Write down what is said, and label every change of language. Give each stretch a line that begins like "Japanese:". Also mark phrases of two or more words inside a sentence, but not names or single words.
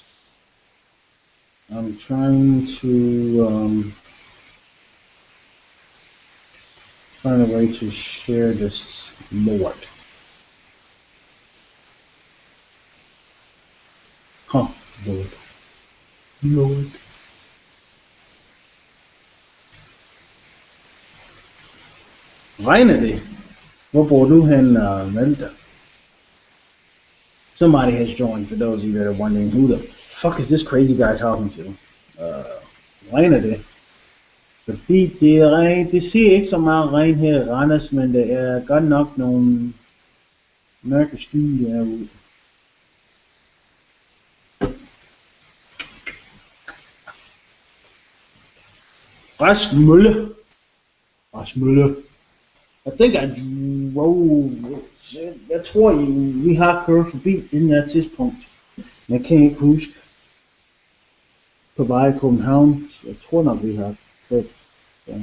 English: I'm trying to find a way to share this more. Huh, Lord. Lord.
Danish: Regner det? Hvor bor du hen, Malte?
English: Somebody has joined, for those of you that are wondering, who the fuck is this crazy guy talking to?
Danish: Regner det? Fordi det ser ikke så meget regn her i Randers, men det er godt nok nogle mørke skyer derude. Rask Mølle.
English: Rask Mølle. I think I drove.
Danish: Jeg tror, vi har kørt forbi den her tidspunkt. Jeg kan ikke huske. På vej i København. Jeg tror nok, vi har kørt. Ja.